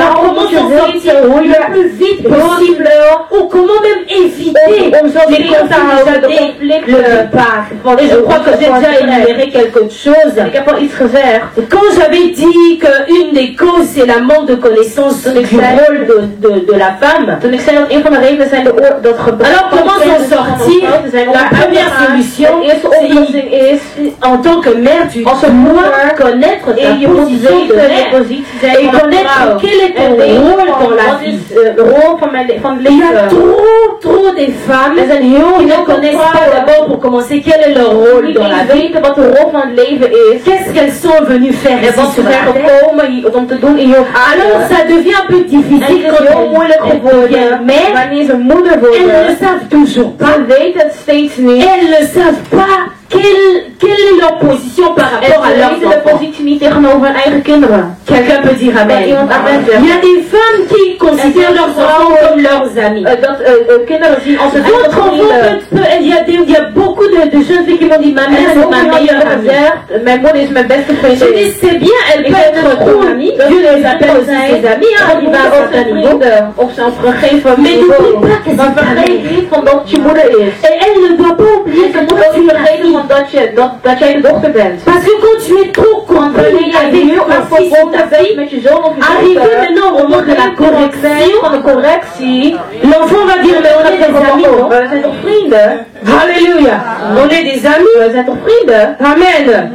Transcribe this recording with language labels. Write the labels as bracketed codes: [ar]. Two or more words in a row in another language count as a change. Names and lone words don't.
[nl] Daarom [fr] comment [nl] moet je [fr] s'en sortir [nl] weten hoe [fr] le [nl] je [fr] plus vite possible ou comment même éviter [nl] om zo [fr] les [nl] tegen te houden, de [fr] conflits [nl] conflicten. [fr] le départ. Et je crois que j'ai déjà énuméré quelque chose. [nl] Ik heb al iets gezegd. [fr] Quand j'avais dit qu'une des causes c'est la manque de connaissance du rôle de la femme, [nl] Toen ik zei dat een van de redenen zijn dat gebrek. [fr] alors comment s'en sortir? La première solution, [nl] de eerste oplossing is [fr] en tant que mère, tu [nl] als een [fr] dois [nl] moeder [fr] connaître ta [nl] en je moet [fr] position de [nl] weten de [fr] mère [nl] positie zijn [fr] et [nl] van een [fr] connaître [nl] vrouw. [fr] quel est ton [nl] En [fr] rôle dans la [nl] wat [fr] vie. [nl] is de rol van het [fr] Il y a [nl] leven. [fr] trop des femmes [nl] Er zijn heel [fr] qui ne [nl] veel [fr] connaissent pas [nl] vrouwen [fr] d'abord pour commencer quel est leur rôle [nl] die [fr] dans la [nl] niet [fr] vie. [nl] weten wat de rol van het leven is. [fr] Qu'est-ce qu'elles sont venues faire [nl] En [fr] ici [nl] wat ze [fr] sur la [nl] zijn [fr] terre. [nl] gekomen om te doen in je [fr] Alors [nl] aarde. [fr] ça devient un peu [nl] En [fr] difficile [nl] het is [fr] quand [nl] heel moeilijk [fr] elles [nl] geworden [fr] deviennent mères. [nl] wanneer ze moeder [fr] Elles ne le [nl] worden. [fr] savent toujours pas. [nl] Ze weten het steeds niet. [fr] Elles ne savent pas quelle est leur position par [nl] En [fr] rapport à [nl] ze [fr] leurs [nl] weten de [fr] enfants. [nl] positie niet tegenover hun eigen kinderen. [fr] Quelqu'un peut dire amen. [nl] Kan iemand amen [fr] Il [nl] zeggen? [fr] y a des femmes qui considèrent leurs enfants comme leurs amis. [nl] Dat kinderen zien als hun eigen [fr] D'autres [nl] vrienden. [fr] il y a beaucoup de jeunes filles qui m'ont dit ma [nl] En [fr] mère [nl] er [fr] c'est ma meilleure amie. [nl] gezegd, mijn moeder is mijn beste [fr] Je [nl] vriendin. [fr] dis c'est bien, elle [nl] Ik [fr] peut [nl] heb [fr] être [nl] het [fr] ton [nl] goed. [fr] amie. [nl] Dat [fr] Dieu [nl] is [fr] les appelle [nl] goed [fr] aussi [nl] zijn. [fr] ses amis, [nl] Ja, [fr] arrivé à un [nl] ook [fr] certain [nl] zijn [fr] niveau. [nl] vrienden op zo'n gegeven [fr] Mais n'oublie [nl] niveau. [fr] pas que [nl] Maar [fr] c'est ta [nl] vergeet [fr] mère. [nl] niet van dat het je moeder is. [fr] Et elle ne doit pas oublier [nl] Je [fr] que [nl] moet [fr] toi [nl] ook [fr] tu [nl] niet [fr] es la [nl] vergeten [fr] fille. [nl] van dat jij de dochter bent. [fr] Parce que quand tu es trop compris avec ton fils ou ta fille, arrivé maintenant au moment de la correction, l'enfant va dire mais on est des amis, non? Alléluia. On est des amis. Amen.